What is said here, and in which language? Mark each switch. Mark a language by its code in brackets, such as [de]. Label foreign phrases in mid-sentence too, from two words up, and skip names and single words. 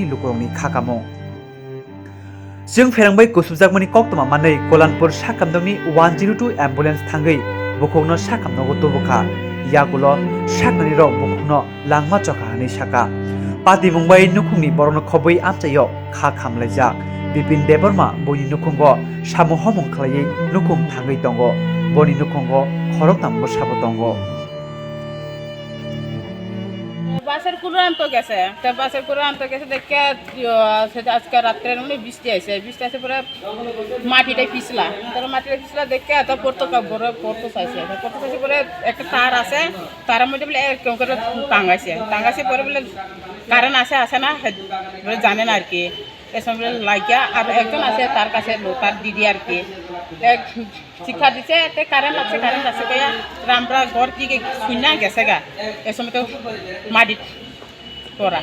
[trp] lukurongni khakamo jeng pherangbai kusubjakmani koktoma manai Kolanpur sakamdongni 102 ambulance thangai bukongno sakamnogo tubukha yagulo saknani rok bukungno langma chokha hani saka pati mungbai nukungni borokno khobui amchayo kha khamlaijak Bipin Deborma boni nukungo samu homong khlaiye nukung thangai tongo boni nukungo khoroktam bosabo tongo [bn] বাসের কুড়ো আনতে গেছে তা বাসের কুড়ো আনতে গেছে দেখে সেটা আজকে রাত্রে মানে বৃষ্টি আসে পরে মাটিটা পিছলা তারপরে মাটিটা পিছলা দেখে এত পড়তে চাইছে পরে একটা তার আছে তারের মধ্যে বলে কেউ করে টাঙ্গাইছে পরে বলে কারেন্ট আসে না বলে জানে না আর কি এসব বলে লাগিয়া আর একজন আছে তার কাছে তার দিদি আর কি শিক্ষা দিছে কারেন্ট লাগছে গিয়া রামরা ঘর দিকে শুনে গেছে গা এ সময় তো মাটিত পড়া